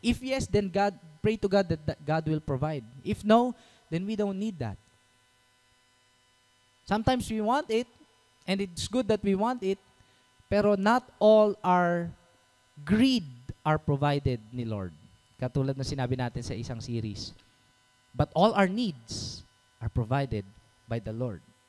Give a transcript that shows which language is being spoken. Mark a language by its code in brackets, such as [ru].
[en] If yes, then pray to God that God will provide. If no, then we don't need that. Sometimes we want it, and it's good that we want it, [tl] pero [en] not all our greed are provided ni Lord. [tl] Katulad na sinabi natin sa isang series. [en] But all our needs are provided by the Lord.